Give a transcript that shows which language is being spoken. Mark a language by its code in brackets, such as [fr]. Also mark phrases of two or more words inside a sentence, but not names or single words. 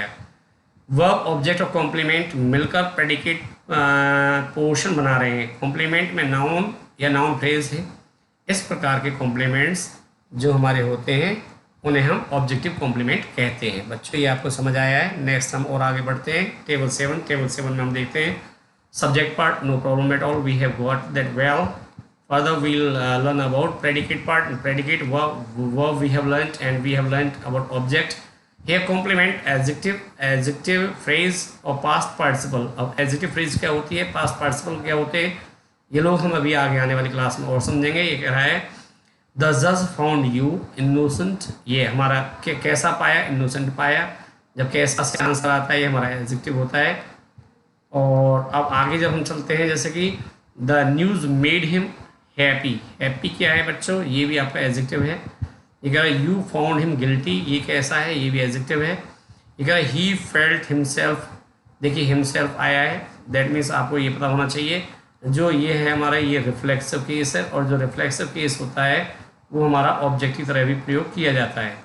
[en] verb object [hi] और कॉम्प्लीमेंट मिलकर [en] predicate portion [hi] बना रहे हैं। कॉम्प्लीमेंट में नाउन या [en] noun phrase [hi] है। इस प्रकार के कॉम्प्लीमेंट्स जो हमारे होते हैं उन्हें हम [en] objective complement [hi] कहते हैं। बच्चों ये आपको समझ आया है। नेक्स्ट हम और आगे बढ़ते हैं। [en] टेबल 7 [hi] में हम देखते हैं [en] subject part, no problem at all, we have got that well. Further, we'll learn about predicate part. And predicate verb we have learnt, and we have learnt about object. Here complement adjective phrase और past participle। [hi] अब [en] adjective phrase [hi] क्या होती है, [en] past participle [hi] क्या होते हैं, ये लोग हम अभी आगे आने वाली क्लास में और समझेंगे। ये कह रहा है [en] The judge found you innocent, [hi] ये हमारा कैसा पाया, innocent पाया। जब कैसा से आंसर आता है ये हमारा adjective होता है। और अब आगे जब हम चलते हैं, जैसे कि [en] The news made him happy, [hi] हैप्पी क्या है बच्चों, ये भी आपका एडजेक्टिव है। ये कह रहा है [en] you found him guilty, [hi] ये कैसा है, ये भी एडजेक्टिव है। ये कह रहा है [en] he felt himself, [hi] देखिए हिमसेल्फ आया है, [en] that means [hi] आपको ये पता होना चाहिए जो ये है हमारा ये [en] reflexive case [hi] है, और जो [en] reflexive case [hi] होता है वो हमारा ऑब्जेक्ट की तरह भी प्रयोग किया जाता है।